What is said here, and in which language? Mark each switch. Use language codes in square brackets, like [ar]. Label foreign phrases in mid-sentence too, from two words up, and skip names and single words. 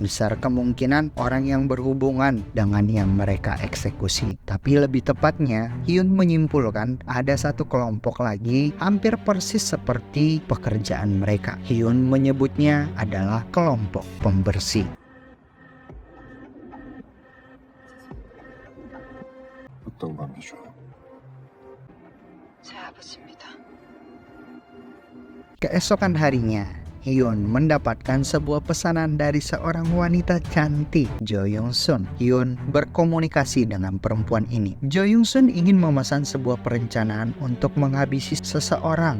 [id] Besar kemungkinan orang yang berhubungan dengan yang mereka eksekusi. Tapi lebih tepatnya, Hyun menyimpulkan ada satu kelompok lagi hampir persis seperti pekerjaan mereka. Hyun menyebutnya adalah kelompok pembersih. [ko] 어떤 밤이죠? 제 아버지입니다. [id] Keesokan harinya, Hyun mendapatkan sebuah pesanan dari seorang wanita cantik, Jo Young Sun. Hyun berkomunikasi dengan perempuan ini. Jo Young Sun ingin memesan sebuah perencanaan untuk menghabisi seseorang.